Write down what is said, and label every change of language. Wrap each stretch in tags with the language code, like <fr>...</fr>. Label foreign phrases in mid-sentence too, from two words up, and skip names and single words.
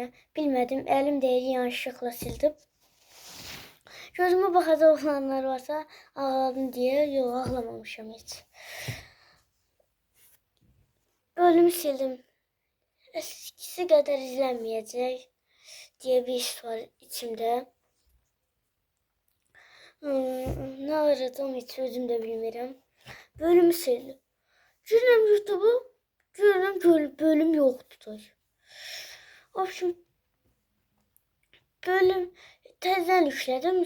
<az>Bilmədim, əlim deyir, yanlışlıqla sildim. Gözümə baxacaq olanlar varsa ağladım deyə, yox ağlamamışam heç. Bölümü sildim. Eskisi qədər izlənməyəcək deyə bir his var içimdə.</az> <tr>Ne aradım hiç</tr> <az>özüm de bilmirəm. Bölümü sildim.</az> <tr>Girdim YouTube'a, gördüm bölüm yoktu.</tr> <az>Obşim bölüm təzədən yüklədim.</az>